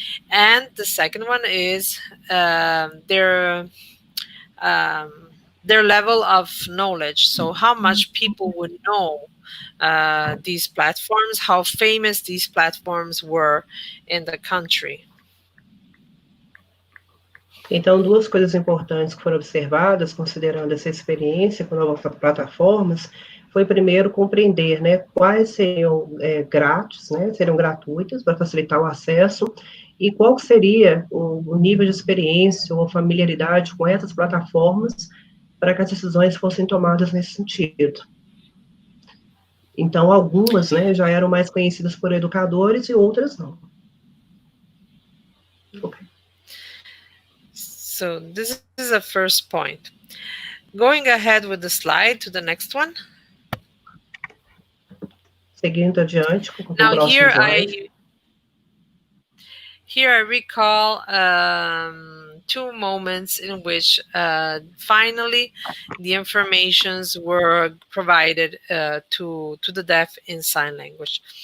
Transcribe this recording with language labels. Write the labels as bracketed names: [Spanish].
[English] And the second one is their level of knowledge. So how much people would know these platforms, how famous these platforms were in the country. [Portuguese] Então, duas coisas importantes que foram observadas, considerando essa experiência com novas plataformas, foi primeiro compreender, né, quais seriam grátis, né, seriam gratuitas para facilitar o acesso, e qual seria o nível de experiência ou familiaridade com essas plataformas para que as decisões fossem tomadas nesse sentido. Então, algumas, né, já eram mais conhecidas por educadores e outras não. [English] Okay. So this is the first point. Going ahead with the slide to the next one. [Portuguese] Seguindo adiante com o [English] Now [Portuguese] próximo slide. [English] Here I recall two moments in which finally the informations were provided to the deaf in sign language.